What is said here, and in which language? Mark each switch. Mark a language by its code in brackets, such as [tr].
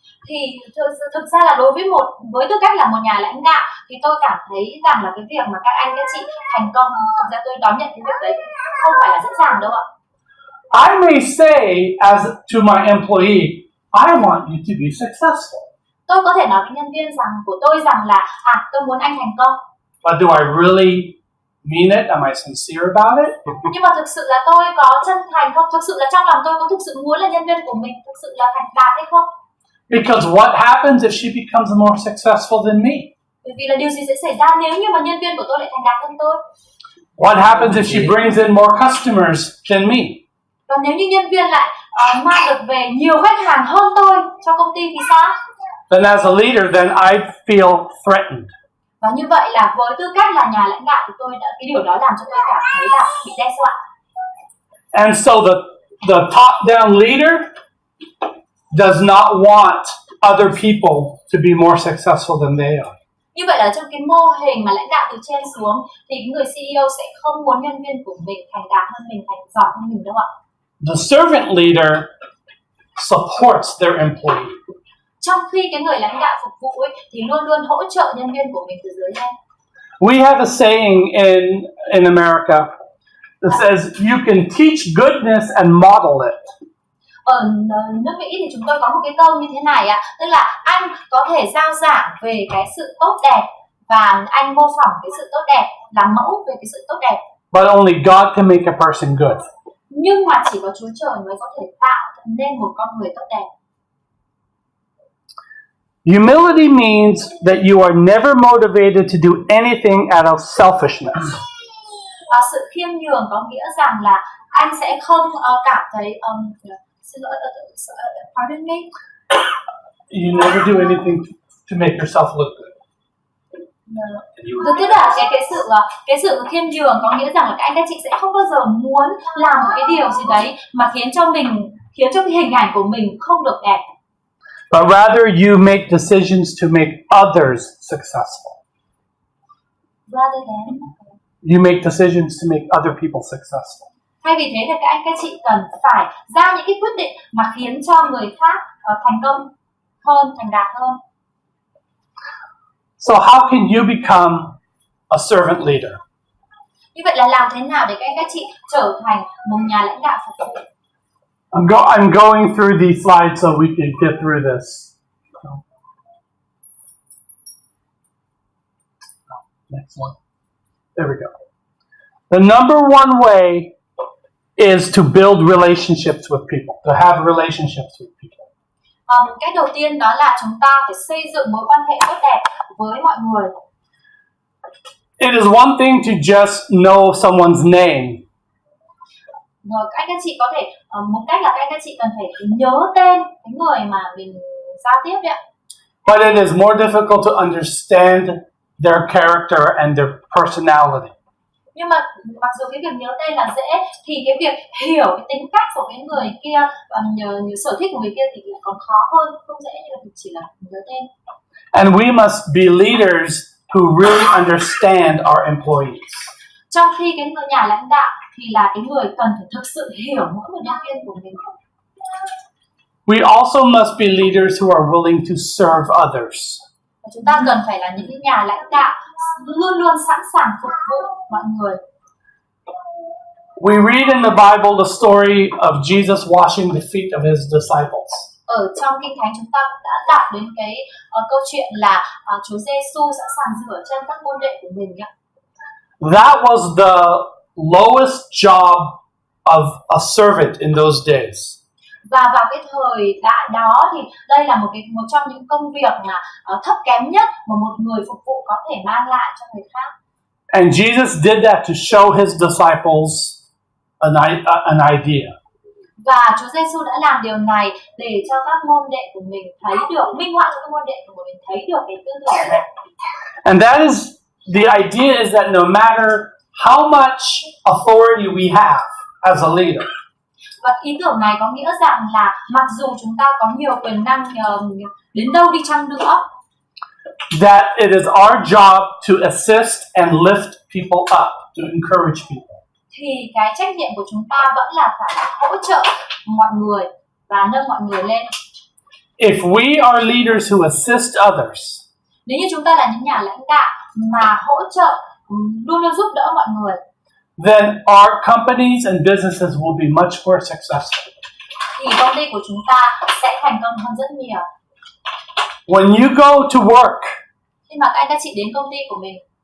[vi] thì thực ra là với tư cách là một nhà lãnh đạo thì tôi cảm thấy rằng là cái việc mà các anh các chị thành công, thực ra tôi đón nhận cái việc đấy không phải là dễ dàng đâu ạ. [en] I may say as to my employee, I want you to be successful. [vi] Tôi có thể nói với nhân viên của tôi rằng là tôi muốn anh thành công. [en] But do I really mean it? Am I sincere about it? [vi] Nhưng mà thực sự là tôi có chân thành không? Thực sự là trong lòng tôi có thực sự muốn là nhân viên của mình thực sự là thành đạt hay không? [en] Because what happens if she becomes more successful than me? [vi] Bởi vì là điều gì sẽ xảy ra nếu như mà nhân viên của tôi lại thành đạt hơn tôi? [en] What happens if she brings in more customers than me? [vi] Và nếu như nhân viên lại mang được về nhiều khách hàng hơn tôi cho công ty thì sao? [en] Then as a leader, then I feel threatened. [vi] Và như vậy là với tư cách là nhà lãnh đạo thì cái điều đó làm cho tôi cảm thấy là bị đe dọa. [en] And so the top-down leader does not want other people to be more successful than they are. [vi] Như vậy là trong cái mô hình mà lãnh đạo từ trên xuống thì người CEO sẽ không muốn nhân viên của mình thành đạt hơn mình, thành giỏi hơn mình đâu ạ. [en] The servant leader supports their employee. [vi] Trong khi cái người lãnh đạo phục vụ ấy, thì luôn luôn hỗ trợ nhân viên của mình từ dưới lên. [en] We have a saying in America that says you can teach goodness and model it. [vi] Ở nước Mỹ thì chúng tôi có một cái câu như thế này ạ, tức là anh có thể giao giảng về cái sự tốt đẹp và anh mô phỏng cái sự tốt đẹp, làm mẫu về cái sự tốt đẹp. [en] But only God can make a person good. [vi] Nhưng mà chỉ có Chúa Trời mới có thể tạo nên một con người tốt đẹp. [en] Humility means that you are never motivated to do anything out of selfishness. [vi] Sự khiêm nhường có nghĩa rằng là anh sẽ không cảm thấy xin lỗi, [en] pardon me. You never do anything to make yourself look good. [vi] Tức là cái sự khiêm nhường có nghĩa rằng là các anh các chị sẽ không bao giờ muốn làm một cái điều gì đấy mà khiến cho cái hình ảnh của mình không được đẹp. [en] But rather you make decisions to make others successful. Rather than You make decisions to make other people successful. [vi] Thay vì thế thì các anh các chị cần phải ra những cái quyết định mà khiến cho người khác thành công hơn, thành đạt hơn. [en] So how can you become a servant leader? [vi] Như vậy là làm thế nào để các anh các chị trở thành một nhà lãnh đạo phục vụ? [en] I'm going through these slides so we can get through this. Next one. There we go. The number one way is to build relationships with people, to have relationships with people. [vi] Cách đầu tiên đó là chúng ta phải xây dựng mối quan hệ tốt đẹp với mọi người. [en] It is one thing to just know someone's name. [vi] Các anh các chị có thể một cách là các anh các chị cần phải nhớ tên cái người mà mình giao tiếp đấy ạ. [en] But it is more difficult to understand their character and their personality. [vi] Nhưng mà mặc dù cái việc nhớ tên là dễ thì cái việc hiểu cái tính cách của cái người kia và nhớ sở thích của người kia thì còn khó hơn, không dễ như là chỉ là nhớ tên. [en] And we must be leaders who really understand our employees. [vi] Trong khi cái người nhà lãnh đạo thì là cái người cần phải thực sự hiểu mỗi một nhân viên của mình. [en] We also must be leaders who are willing to serve others. [vi] Và chúng ta cần phải là những nhà lãnh đạo luôn luôn sẵn sàng phục vụ mọi người. [en] We read in the Bible the story of Jesus washing the feet of his disciples. [vi] Ở trong Kinh Thánh chúng ta đã đọc đến cái câu chuyện là Chúa Giêsu sẵn sàng rửa chân các môn đệ của mình ạ. [en] That was the lowest job of a servant in those days. [vi] Và vào cái thời đại đó thì đây là một trong những công việc mà thấp kém nhất mà một người phục vụ có thể mang lại cho người khác. [en] And Jesus did that to show his disciples an idea. [vi] Và Chúa Giêsu đã làm điều này để cho các môn đệ của mình thấy được, minh họa cho các môn đệ của mình thấy được cái tư tưởng này. [en] And that is the idea is that no matter how much authority we have as a leader, [vi] và ý tưởng này có nghĩa rằng là mặc dù chúng ta có nhiều quyền năng đến đâu đi chăng nữa, [en] that it is our job to assist and lift people up, to encourage people. [vi] Thì cái trách nhiệm của chúng ta vẫn là phải hỗ trợ mọi người và nâng mọi người lên. [en] If we are leaders who assist others, [vi] nếu như chúng ta là những nhà lãnh đạo mà hỗ trợ, luôn luôn giúp đỡ mọi người, [en] then our companies and businesses will be much more successful. [vi] thì công ty của chúng ta sẽ thành công hơn rất nhiều. [en] When you go to work, [vi] khi mà các anh các chị đến công ty của mình,